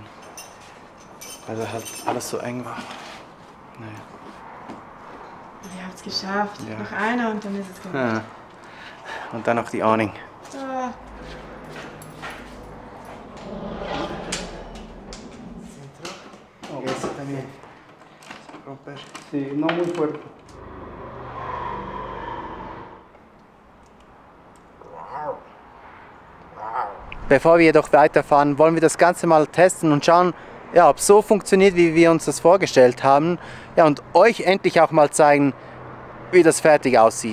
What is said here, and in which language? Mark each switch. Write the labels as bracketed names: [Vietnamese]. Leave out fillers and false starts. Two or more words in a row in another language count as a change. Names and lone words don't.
[German] Weil halt alles so eng war. Naja. Ihr habt es geschafft. Ja. Noch einer und dann ist es gemacht. Ja. Und dann noch die Awning. Ah. [Portuguese] Esse também. [Spanish] sí, no muy fuerte. [German] Bevor wir jedoch weiterfahren, wollen wir das Ganze mal testen und schauen, ja, ob es so funktioniert, wie wir uns das vorgestellt haben. Ja, und euch endlich auch mal zeigen, wie das fertig aussieht.